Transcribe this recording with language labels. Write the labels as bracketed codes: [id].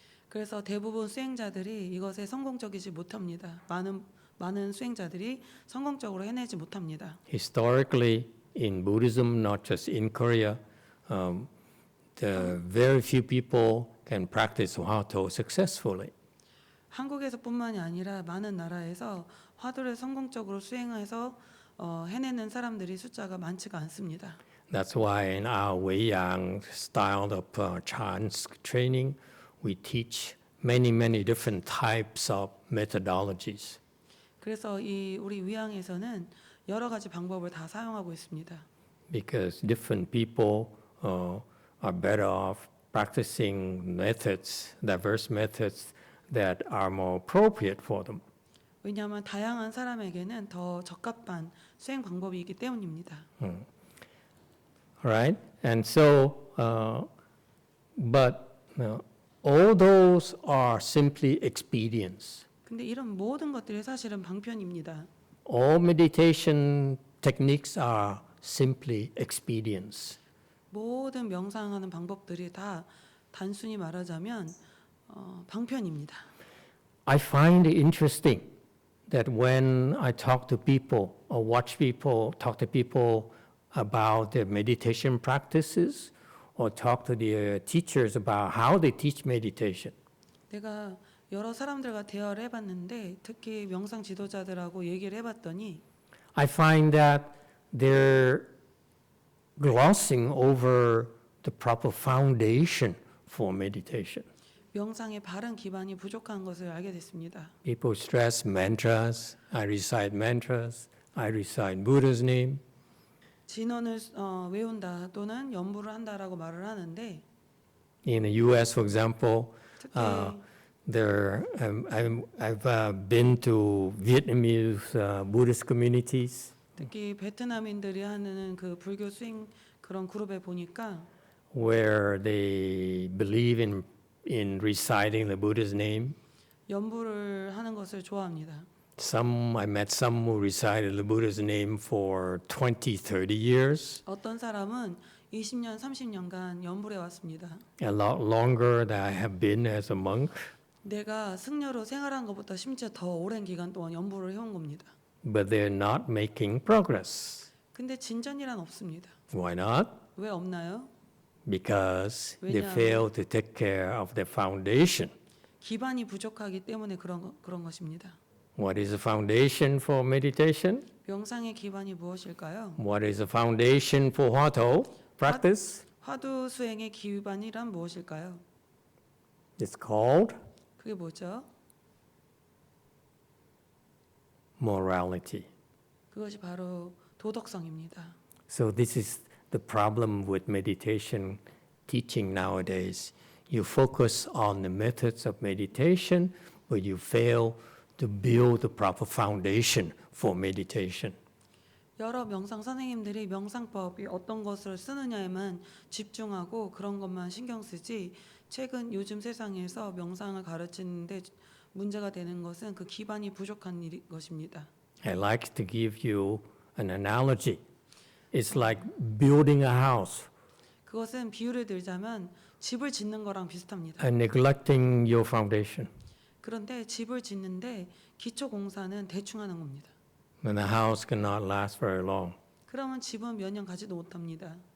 [ko] 그래서 대부분 수행자들이 이것에 성공적이지 못합니다. 많은 수행자들이 성공적으로 해내지 못합니다. [en] Historically, in Buddhism, not just in Korea, the very few people can practice Hwato successfully. [ko] 한국에서뿐만이 아니라 많은 나라에서 화두를 성공적으로 수행해서 해내는 사람들이 숫자가 많지가 않습니다. [en] That's why in our Weiyang style of Chan training, we teach many different types of methodologies. [ko] 그래서 우리 위양에서는 여러 가지 방법을 다 사용하고 있습니다. [en] Because different people are better off practicing methods, diverse methods that are more appropriate for them. [ko] 왜냐하면 다양한 사람에게는 더 적합한 수행 방법이기 때문입니다. [en] Right? And so, but all those are simply expedients. [ko] 근데 이런 모든 것들이 사실은 방편입니다. [en] All meditation techniques are simply expedients. [ko] 모든 명상하는 방법들이 다 단순히 말하자면 방편입니다. [en] I find it interesting that when I talk to people or watch people, talk to people about their meditation practices or talk to their teachers about how they teach meditation, [ko] 내가 여러 사람들과 대화를 해봤는데 특히 명상 지도자들하고 얘기를 해봤더니 [en] I find that they're glossing over the proper foundation for meditation. [ko] 명상의 바른 기반이 부족한 것을 알게 됐습니다. [en] People stress mantras. I recite mantras. I recite Buddha's name. [ko] 진언을 외운다 또는 연부를 한다라고 말을 하는데 [en] In the U.S., for example, [ko] 특히 [en] I've been to Vietnamese Buddhist communities, [ko] 특히 베트남인들이 하는 그 불교 수행 그런 그룹에 보니까 [en] where they believe in reciting the Buddha's name. [ko] 연부를 하는 것을 좋아합니다. [en] I met some who recited the Buddha's name for 20, 30 years, [ko] 어떤 사람은 20년, 30년간 연불해 왔습니다. [en] a lot longer than I have been as a monk. [ko] 내가 승려로 생활한 것보다 심지어 더 오랜 기간 동안 연불을 해온 겁니다. [en] But they're not making progress. [ko] 근데 진전이란 없습니다. [en] Why not? [ko] 왜 없나요? [en] Because they [ko] 왜냐하면- [en] fail to take care of their foundation. [ko] 기반이 부족하기 때문에 그런 것입니다. [en] What is the foundation for meditation? [ko] 명상의 기반이 무엇일까요? [en] What is the foundation for Hwato practice? [ko] 화두 수행의 기반이란 무엇일까요? [en] It's called [ko] 그게 뭐죠? [en] morality. [ko] 그것이 바로 도덕성입니다. [en] So this is the problem with meditation teaching nowadays. You focus on the methods of meditation, but you fail to build the proper foundation for meditation. [ko] 여러 명상 선생님들이 명상법이 어떤 것을 쓰느냐에만 집중하고 그런 것만 신경 쓰지 최근 요즘 세상에서 명상을 가르치는데 문제가 되는 것은 그 기반이 부족한 것입니다. [en] I like to give you an analogy. It's like building a house [ko] 그것은 비유를 들자면 집을 짓는 거랑 비슷합니다. [en] and neglecting your foundation. [ko] 그런데 집을 짓는데 기초 공사는 대충 하는 겁니다. [en] And the house cannot last very long. [ko] 그러면 집은 몇 년 가지도 못합니다.